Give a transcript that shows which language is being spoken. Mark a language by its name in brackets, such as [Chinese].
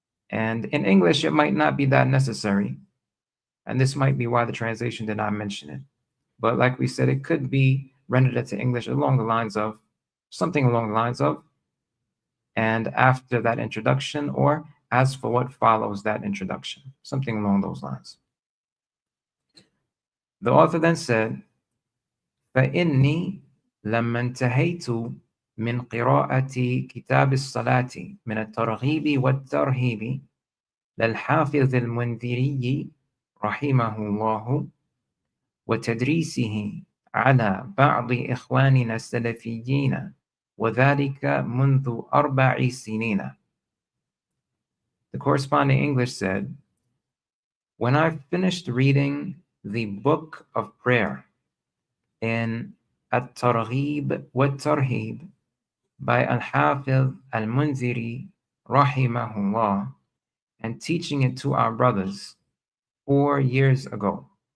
[English] And in English, it might not be that necessary, and this might be why the translation did not mention it. But like we said, it could be rendered into English along the lines of, something along the lines of, and after that introduction, or as for what follows that introduction, something along those lines. The author then said, [Arabic] فَإِنِّي لَمَّا انْتَهَيْتُ من قراءة كتاب الصلاة من الترغيب والترهيب للحافظ المنذري رحمه الله وتدريسه على بعض إخواننا السلفيين وذلك منذ 4 سنين. [English] The corresponding English said, when I finished reading the book of prayer in At-Targhib wa-Tarhib by Al-Hafiz Al-Munziri rahimahullah, and teaching it to our brothers 4 years ago.